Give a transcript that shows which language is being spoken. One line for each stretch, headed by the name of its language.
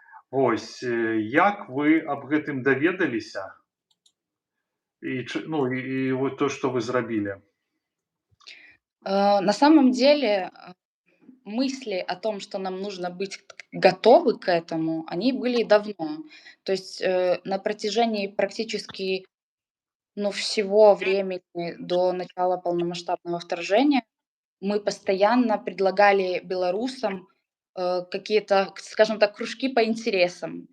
Belarusian: Вось, як вы аб гэтым даведаліся?
Russian: Ну, і вот то, что вы
Belarusian: зрабілі.
Russian: На самом деле, мысли о том, что нам нужно быть готовы к этому, они были давно. То есть, на протяжении практически, ну, всего времени до начала полномасштабного вторжения мы постоянно предлагали белорусам, какие-то, скажем так, кружки по интересам.